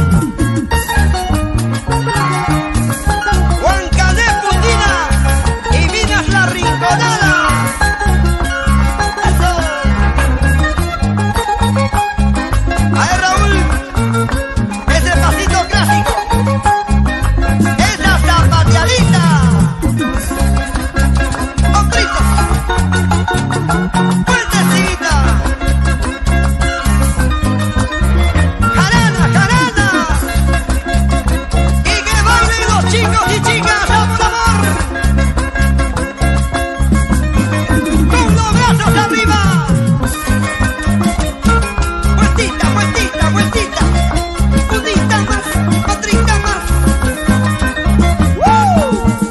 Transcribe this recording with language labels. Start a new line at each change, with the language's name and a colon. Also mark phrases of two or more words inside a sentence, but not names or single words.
Spanish: Juan Cané Putina y Minas La Rinconada. ¡Eso! A ver, Raúl, ese pasito clásico, esa zapateadita, hombritos, fuertecita, jarana, jarana, y que bailen los chicos y chicas a por amor, con los brazos arriba. Vueltita, vueltita, vueltita. Unita más, otrita más. ¡Woo!